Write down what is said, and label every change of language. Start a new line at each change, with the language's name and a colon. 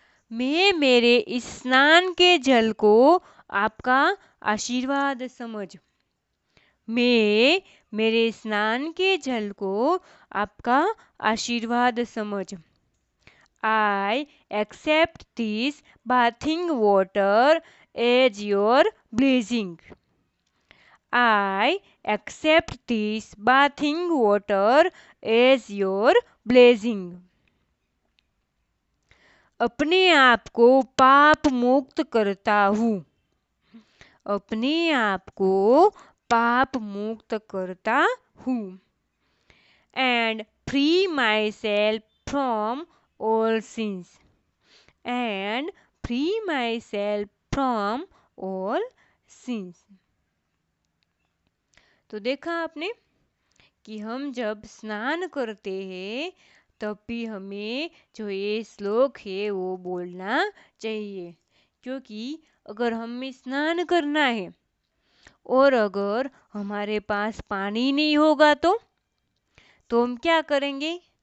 Hindi: मैं मेरे इस स्नान के जल को आपका आशीर्वाद समझ, मैं मेरे स्नान के जल को आपका आशीर्वाद समझ।
English: I accept this bathing water as your blessing. I accept this bathing water as your blessing.
Hindi: अपने आप को पाप मुक्त करता हूँ, अपने आप को पाप मुक्त करता हूँ।
English: And free myself from all sins. And free myself from all sins.
Hindi: तो देखा आपने कि हम जब स्नान करते हैं तब भी हमें जो ये श्लोक है वो बोलना चाहिए, क्योंकि अगर हमें स्नान करना है और अगर हमारे पास पानी नहीं होगा तो हम क्या करेंगे?